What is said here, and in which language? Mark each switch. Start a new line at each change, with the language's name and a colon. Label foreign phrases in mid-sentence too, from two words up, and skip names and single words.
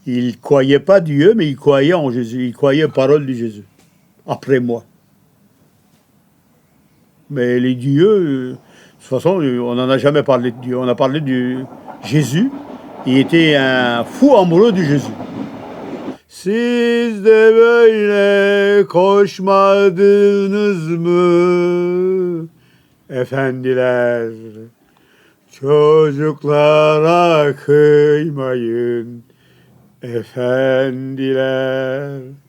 French: Il ne croyait pas Dieu, mais il croyait en Jésus. Il croyait aux paroles de Jésus, après moi. Mais les dieux, de toute façon, on n'en a jamais parlé de Dieu. On a parlé de Jésus. Il était un fou amoureux de Jésus.
Turkish: Siz de böyle koşmadınız mı efendiler? Çocuklara kıymayın efendiler.